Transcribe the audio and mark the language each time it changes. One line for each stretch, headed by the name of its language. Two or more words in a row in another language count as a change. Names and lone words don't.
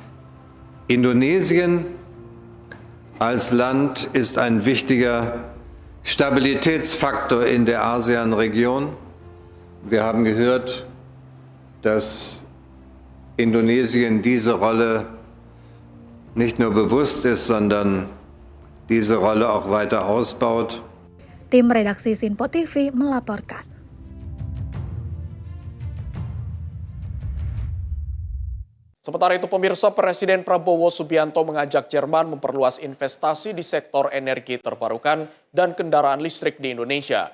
German: Indonesien als Land ist ein wichtiger Stabilitätsfaktor in der ASEAN-Region. Wir haben gehört, dass Indonesien diese Rolle nicht nur bewusst ist, sondern diese Rolle auch weiter ausbaut.
Indonesian: Tim redaksi Sinpo TV melaporkan. Sementara itu pemirsa, Presiden Prabowo Subianto mengajak Jerman memperluas investasi di sektor energi terbarukan dan kendaraan listrik di Indonesia.